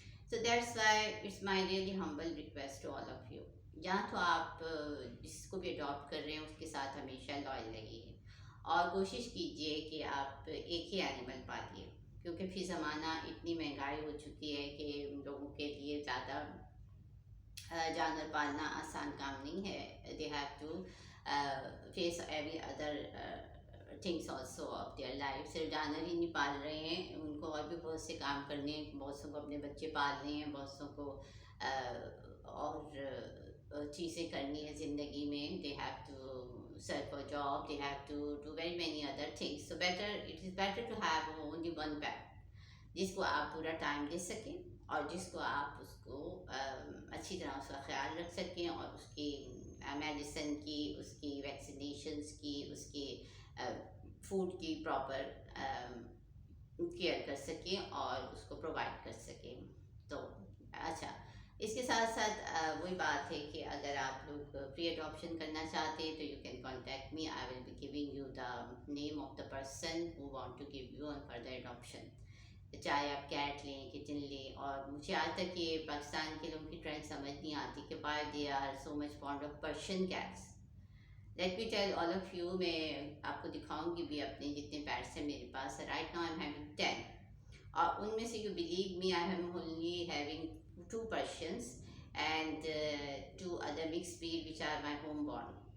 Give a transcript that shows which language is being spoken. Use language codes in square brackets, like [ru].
[en] So that's why it's my really humble request to all of you. [ur] یا تو آپ جس کو بھی اڈاپٹ کر رہے ہیں اس کے ساتھ ہمیشہ لائل رہیے اور کوشش کیجئے کہ آپ ایک ہی اینیمل پالیے، کیونکہ فی زمانہ اتنی مہنگائی ہو چکی ہے کہ لوگوں کے لیے زیادہ جانور پالنا آسان کام نہیں ہے. [en] They have to face every other things also of their life. [ur] صرف جانور ہی نہیں پال رہے ہیں، ان کو اور بھی بہت سے کام کرنے ہیں. بہت سو کو اپنے بچے پالنے ہیں، بہت سو کو اور چیزیں کرنی ہیں زندگی میں. [en] They have to search for job, they have to do very many other things. So better it is better to have only one pet [ur] جس کو آپ پورا ٹائم دے سکیں اور جس کو آپ اس کو اچھی طرح اس کا خیال رکھ سکیں اور اس کی میڈیسن کی، اس کی ویکسینیشنس کی، اس کی فوڈ کی پراپر کیئر کر سکیں اور اس کو پرووائڈ کر سکیں. تو اچھا، اس کے ساتھ ساتھ وہی بات ہے کہ اگر آپ لوگ پری اڈاپشن کرنا چاہتے ہیں تو [en] You can contact me. I will be giving you the name of the person who want to give you on further adoption. [ur] چاہے آپ کیٹ لیں، کٹن لیں. اور مجھے آج تک یہ پاکستان کے لوگوں کی ٹرینڈ سمجھ نہیں آتی کہ [en] Why they are so much fond of Persian cats. Let me tell all of you, [ur] میں آپ کو دکھاؤں گی بھی اپنے جتنے پیٹس ہیں میرے پاس. [en] right now I am having 10 [ur] اور ان میں سے [en] You believe me I am only having 2 Persians and 2 other mix breed which are my home born.